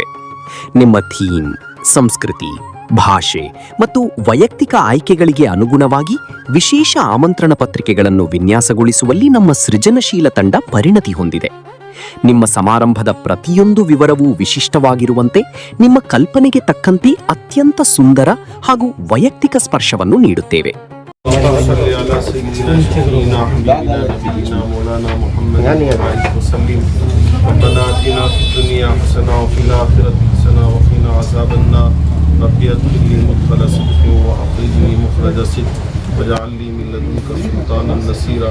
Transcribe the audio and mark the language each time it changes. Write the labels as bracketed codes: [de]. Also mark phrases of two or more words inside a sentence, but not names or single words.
[kn] ನಿಮ್ಮ ಥೀಮ್, ಸಂಸ್ಕೃತಿ, ಭಾಷೆ ಮತ್ತು ವೈಯಕ್ತಿಕ ಆಯ್ಕೆಗಳಿಗೆ ಅನುಗುಣವಾಗಿ ವಿಶೇಷ ಆಮಂತ್ರಣ ಪತ್ರಿಕೆಗಳನ್ನು ವಿನ್ಯಾಸಗೊಳಿಸುವಲ್ಲಿ ನಮ್ಮ ಸೃಜನಶೀಲ ತಂಡ ಪರಿಣತಿ ಹೊಂದಿದೆ. ನಿಮ್ಮ ಸಮಾರಂಭದ ಪ್ರತಿಯೊಂದು ವಿವರವೂ ವಿಶಿಷ್ಟವಾಗಿರುವಂತೆ ನಿಮ್ಮ ಕಲ್ಪನೆಗೆ ತಕ್ಕಂತೆ ಅತ್ಯಂತ ಸುಂದರ ಹಾಗೂ ವೈಯಕ್ತಿಕ ಸ್ಪರ್ಶವನ್ನು ನೀಡುತ್ತೇವೆ. [ar] ربي ادخلني مدخل صدق واخرجني مخرج صدق واجعل لي من لدنك سلطانا نصيرا.